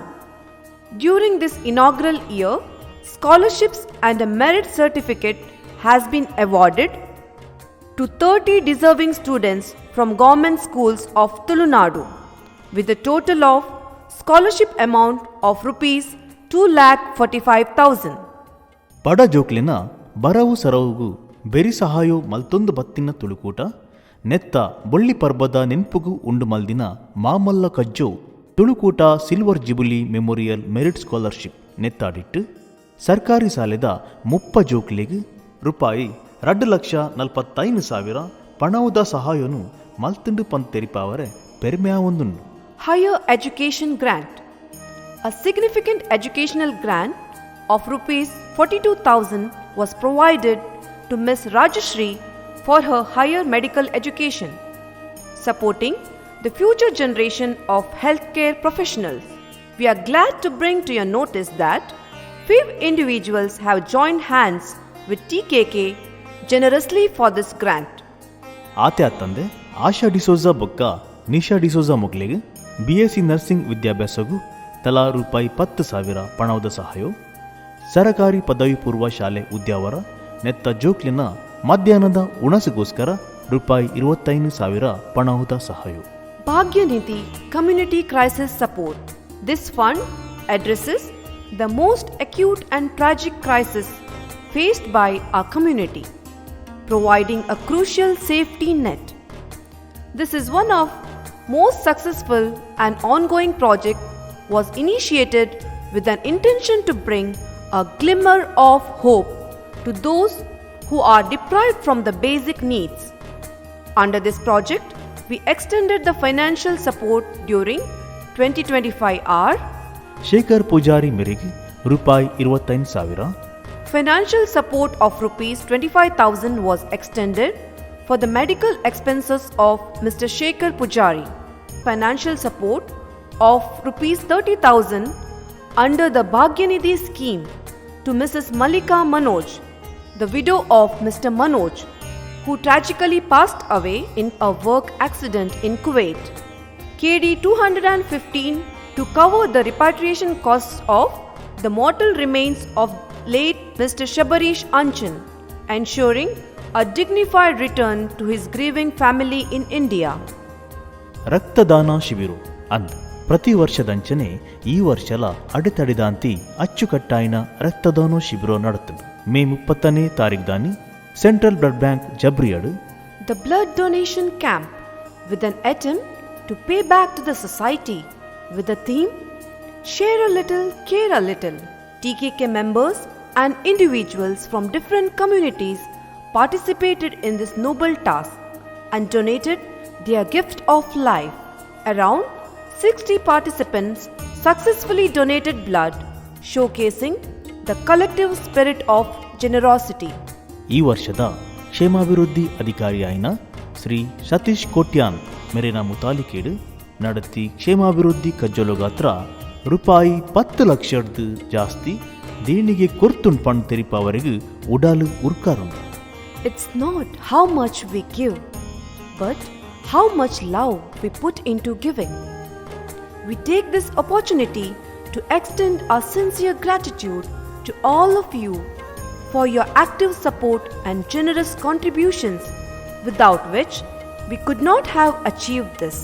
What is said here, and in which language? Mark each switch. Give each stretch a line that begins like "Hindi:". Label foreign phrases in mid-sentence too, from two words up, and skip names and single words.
English: During this inaugural year, scholarships and a merit certificate has been awarded to 30 deserving students from government schools of Tulunadu with a total of scholarship amount of rupees 2,45,000.
Tulu: ಬಡ ಜೋಕ್ಲಿನ ಬರವು ಸರವುಗೂ ಬೆರಿ ಸಹಾಯ ಮಲ್ತೊಂದು ಬತ್ತಿನ ತುಳುಕೂಟ ನೆತ್ತ ಬೊಳ್ಳಿ ಪರ್ಬದ ನೆನ್ಪುಗೂ ಉಂಡು ಮಲ್ದಿನ ಮಾಮಲ್ಲ ಕಜ್ಜೋ ತುಳುಕೂಟ ಸಿಲ್ವರ್ ಜುಬಿಲಿ ಮೆಮೋರಿಯಲ್ ಮೆರಿಟ್ ಸ್ಕಾಲರ್ಶಿಪ್ ನೆತ್ತಾಡಿಟ್ಟು ಸರ್ಕಾರಿ ಸಾಲೆದ ಮುಪ್ಪ ಜೋಕ್ಲಿಗೆ ರೂಪಾಯಿ 2,45,000 ಪಣವುದ ಸಹಾಯನು ಮಲ್ತುಂಡು ಪಂತ್ ತೆರಿಪಾವರೆ ಪೆರ್ಮ್ಯಾ ಒಂದುಂಡು.
English: Higher Education Grant. A significant educational grant of rupees 42,000 was provided to Ms. Rajashri for her higher medical education, supporting the future generation of healthcare professionals. We are glad to bring to your notice that 5 individuals have joined hands with TKK generously for this grant.
Tulu: ಆತೆ ಆತಂದೆ ಆಶಾ ಡಿಸೋಜಾ ಬೊಕ್ಕ ನಿಶಾ ಡಿಸೋಜಾ ಮೊಗ್ಲೆಗೆ
English: BSc nursing
Tulu: ವಿದ್ಯಾಭ್ಯಾಸಗೂ ತಲಾ ರೂಪಾಯಿ 10,000 ಪಣವದ ಸಹಾಯ, ಸರಕಾರಿ ಪದವಿ ಪೂರ್ವ ಶಾಲೆ ಉದ್ಯಾವರ ನೆತ್ತ ಜೋಕ್ಲಿನ ಮಧ್ಯಾಹ್ನದ ಉಣಸಿಗೋಸ್ಕರ ರೂಪಾಯಿ 25,000 ಪಣವದ ಸಹಾಯ.
English: Bhagyanidhi Community Crisis Support. This fund addresses the most acute and tragic crisis faced by our community, providing a crucial safety net. This is one of most successful and ongoing project was initiated with an intention to bring a glimmer of hope to those who are deprived from the basic needs. Under this project, we extended the financial support during 2025 are
Tulu: ಶೇಖರ್ ಪೂಜಾರಿ ಮೇರೆಗೆ ರೂಪಾಯಿ 25,000.
English: financial support of rupees 25,000 was extended for the medical expenses of Mr. Shekhar Pujari. Financial support of rupees 30,000 under the Bhagyanidhi scheme to Mrs. Malika Manoj, the widow of Mr. Manoj, who tragically passed away in a work accident in Kuwait. KD 215 to cover the repatriation costs of the mortal remains of late Mr. Shabarish Anchan, ensuring a dignified return to his grieving family in India.
Tulu: ರಕ್ತದಾನ ಶಿಬಿರ ಅಂದ್ ಪ್ರತಿ ವರ್ಷದಂಚನೆ ಈ ವರ್ಷಲ ಅಡೆತಡೆದಾಂತಿ ಅಚ್ಚುಕಟ್ಟಾಯಿನ ರಕ್ತದಾನ ಶಿಬಿರ ನಡತದೆ. ಮೇ 30ನೇ ತಾರೀಖು ದಾನಿ ಸೆಂಟ್ರಲ್ ಬ್ಲಡ್ ಬ್ಯಾಂಕ್ ಜಬ್ರಿಯಡ್
English: The blood donation camp with an attempt to pay back to the society with the theme Share a little, care a little. TKK members and individuals from different communities participated in this noble task and donated their gift of life. Around 60 participants successfully donated blood, showcasing the collective spirit of generosity.
Tulu: ಈ ವರ್ಷದ ಕ್ಷೇಮಾಭಿವೃದ್ಧಿ ಅಧಿಕಾರಿಯಾಯಿನ ಶ್ರೀ ಸತೀಶ್ ಕೋಟ್ಯಾನ್ ಮೇರಿನ ಮುತಾಲಿಕೇಡು ನಡತಿ ಕ್ಷೇಮಾಭಿವೃದ್ಧಿ ಕಜ್ಜಲು ಗಾತ್ರ ರೂಪಾಯಿ 10 ಲಕ್ಷದ ಜಾಸ್ತಿ ದೇಣಿಗೆ ಕೊರ್ತುನ್ ಪಣ್ ತೆರಿಪವರೆಗೂ ಉಡಾಲು ಉರ್ಕಾರುಂಡು.
English: It's not how much we give, but how much love we put into giving. We take this opportunity to extend our sincere gratitude to all of you for your active support and generous contributions, without which we could not have achieved this.